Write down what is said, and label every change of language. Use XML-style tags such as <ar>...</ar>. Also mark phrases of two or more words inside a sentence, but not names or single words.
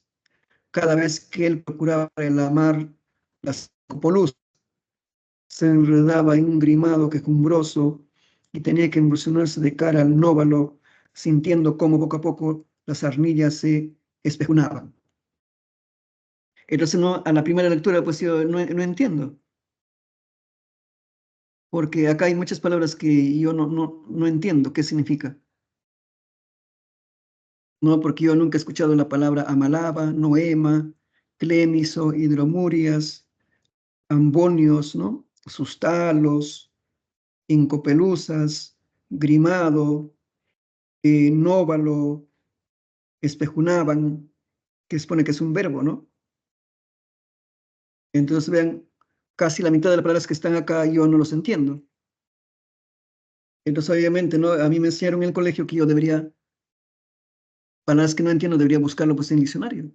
<es>Cada vez que él procuraba el amar las copoluz, se enredaba en un grimado quejumbroso y tenía que embolsonarse de cara al nóvalo, sintiendo cómo poco a poco las arnillas se espejunaban. Entonces, no, a la primera lectura, pues yo no entiendo, porque acá hay muchas palabras que yo no entiendo qué significa. No, porque yo nunca he escuchado la palabra amalaba, noema, clemiso, hidromurias, ambonios, ¿no? Sustalos, incopelusas, grimado, nóvalo, espejunaban. que supone que es un verbo, ¿no? Entonces, vean, casi la mitad de las palabras que están acá yo no los entiendo. Entonces, obviamente, ¿no? A mí me enseñaron en el colegio que yo debería, palabras que no entiendo, debería buscarlo pues en el diccionario.</es>